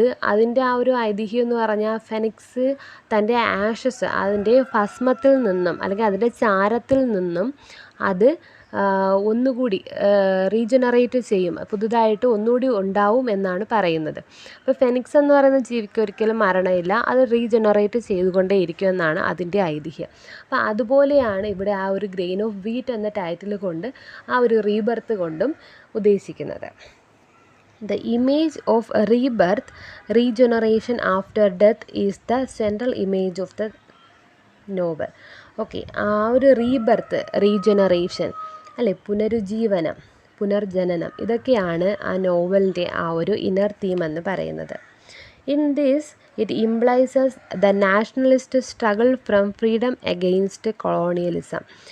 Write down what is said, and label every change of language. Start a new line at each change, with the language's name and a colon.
Malayalam: അതിൻ്റെ ആ ഒരു ഐതിഹ്യം എന്ന് പറഞ്ഞാൽ, ഫെനിക്സ് തൻ്റെ ആഷസ്, അതിൻ്റെ ഭസ്മത്തിൽ നിന്നും അല്ലെങ്കിൽ അതിൻ്റെ ചാരത്തിൽ നിന്നും അത് ഒന്നുകൂടി റീജനറേറ്റ് ചെയ്യും, പുതുതായിട്ട് ഒന്നുകൂടി ഉണ്ടാവും എന്നാണ് പറയുന്നത്. അപ്പോൾ ഫെനിക്സ് എന്ന് പറയുന്ന ജീവിക്ക് ഒരിക്കലും മരണമില്ല, അത് റീജനറേറ്റ് ചെയ്തുകൊണ്ടേ ഇരിക്കുമെന്നാണ് അതിൻ്റെ ഐതിഹ്യം. അപ്പോൾ അതുപോലെയാണ് ഇവിടെ ആ ഒരു ഗ്രെയിൻ ഓഫ് വീറ്റ് എന്ന ടൈറ്റിൽ കൊണ്ട് ആ ഒരു റീബർത്ത് കൊണ്ടും ഉദ്ദേശിക്കുന്നത്.
English: The image of rebirth, regeneration after death is the central image of the novel.
Malayalam: Okay, ആ ഒരു റീബർത്ത്, റീജനറേഷൻ അല്ലെ, പുനർജനനം, ഇതൊക്കെയാണ് ആ നോവലിൻ്റെ ആ ഒരു ഇന്നർ തീം എന്ന് പറയുന്നത്.
English: In this it implies the nationalist struggle from freedom against colonialism.